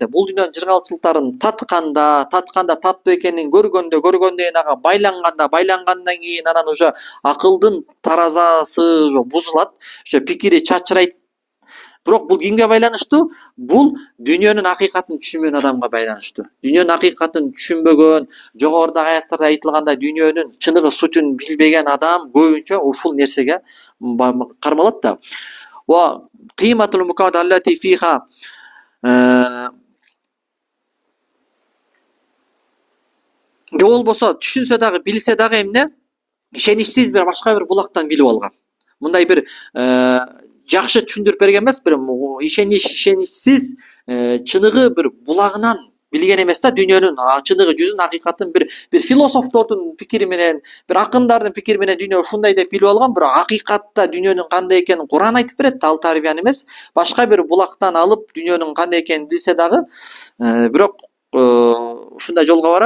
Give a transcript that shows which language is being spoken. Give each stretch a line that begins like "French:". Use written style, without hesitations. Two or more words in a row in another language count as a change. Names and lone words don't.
Kyrgyz: Бул дүйнөнүн жыргалчылыктарын татканда таттуу экенин көргөндөн ага байлангандан кийин анан уже акылдын таразасы бузулат, ошо пикири чачырайт. Бирок бул кимге байланыштуу? Бул дүйнөнүн акыйкатын түшүнбөгөн адамга байланыштуу. Дүйнөнүн акыйкатын түшүнбөгөн, жогорудагы аятта айтылгандай дүйнөнүн чыныгы сутун билбеген адам көбүнчө ушул нерсеге кармалат да.
Arabic: وقيمة المقعد التي فيها
Kyrgyz: же болбосо түшүнсө дагы билсе дагы эмне ишеничсиз бир башка бир булактан билип алган. Мындай бир жакшы түшүндүрүп берген эмес, бир ишеничсиз чыныгы бир булагынан билген эмес да, дүйнөнүн чыныгы жүзүн акыйкатын бир философтордун пикири менен, бир акындардын пикири менен дүйнө ушундай деп билип алган, бирок акыйкатта дүйнөнүн кандай экенин Куран айтып берет да, ал тарбияны эмес, башка бир булактан алып дүйнөнүн кандай экенин билсе дагы, бирок ушундай жолго барат.